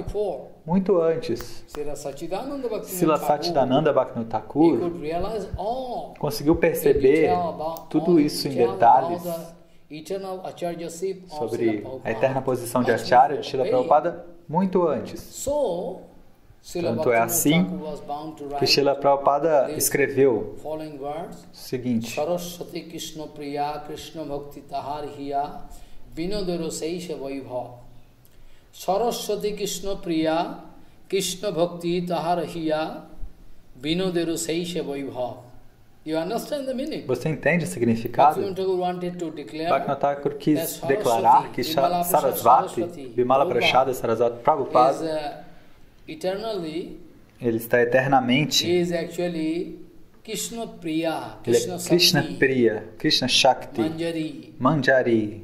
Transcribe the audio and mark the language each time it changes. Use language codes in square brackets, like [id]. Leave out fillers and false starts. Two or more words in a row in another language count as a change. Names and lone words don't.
[pt] Muito antes, Srila Satchidananda Bhaktivinoda Thakur conseguiu perceber tudo isso em detalhes sobre a eterna posição de Acharya de Srila Prabhupada muito antes. Tanto é assim que Srila Prabhupada escreveu o seguinte: [bn] সরস্বতী কৃষ্ণ প্রিয়া কৃষ্ণ ভক্তি তাঁর হিয়া বিনোদের সেই সে বৈভব. সরস্বতী কৃষ্ণ প্রিয়া কৃষ্ণ ভক্তি তাঁর হিয়া বিনোদের সেই সে বৈভব. [pt] Você entende o significado? Bhaktivinoda Thakur quis declarar que Sarasvati, Bimala Prasad Sarasvati Prabhupada, ele está eternamente. Ele é Krishna Priya, Krishna Shakti, Manjari.